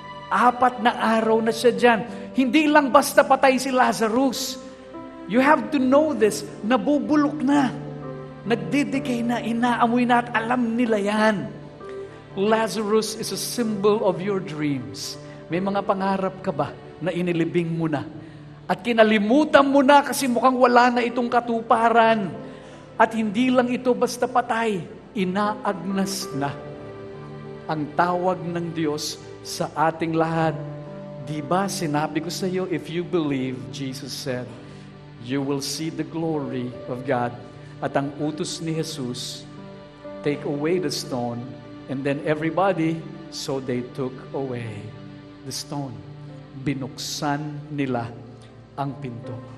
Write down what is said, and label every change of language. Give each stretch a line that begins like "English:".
Filipino: 4 na araw na siya dyan. Hindi lang basta patay si Lazarus.
English: You have to know this,
Filipino: nabubulok na. Nagdidikay na, inaamoy na at alam nila yan.
English: Lazarus is a symbol of your dreams.
Filipino: May mga pangarap ka ba na inilibing mo na? At kinalimutan mo na kasi mukhang wala na itong katuparan. At hindi lang ito basta patay, inaagnas na. Ang tawag ng Diyos sa ating lahat. Diba sinabi ko sa iyo,
English: if you believe, Jesus said, you will see the glory of God.
Filipino: At ang utos ni Jesus,
English: take away the stone. And then everybody, so they took away the stone.
Filipino: Binuksan nila ang pinto.